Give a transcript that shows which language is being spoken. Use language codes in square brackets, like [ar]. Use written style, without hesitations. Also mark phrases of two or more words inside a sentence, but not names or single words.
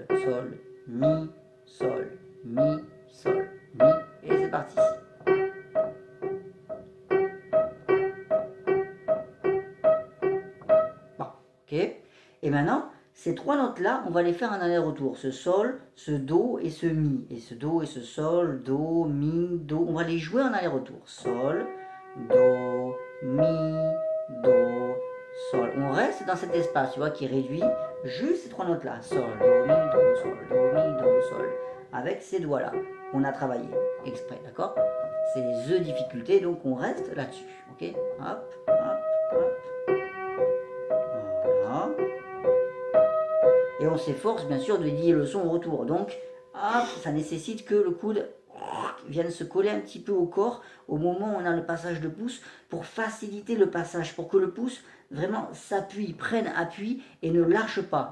[fr] Sol, mi, sol, mi, sol, mi, et c'est parti. Bon, ok, et maintenant, ces trois notes-là, on va les faire en aller-retour. Ce sol, ce do et ce mi. Et ce do et ce sol, do, mi, do. On va les jouer en aller-retour. Sol, do, mi, do, sol. On reste dans cet espace, tu vois, qui réduit juste ces trois notes-là. Sol, do, mi, do, sol, do, mi, do, sol. Avec ces doigts-là. On a travaillé exprès, d'accord? C'est les difficultés, donc on reste là-dessus. Ok? Hop, hop, hop. Voilà. Et on s'efforce bien sûr de lier le son au retour. Donc, hop, ça nécessite que le coude vienne se coller un petit peu au corps au moment où on a le passage de pouce pour faciliter le passage, pour que le pouce vraiment s'appuie, prenne appui et ne lâche pas.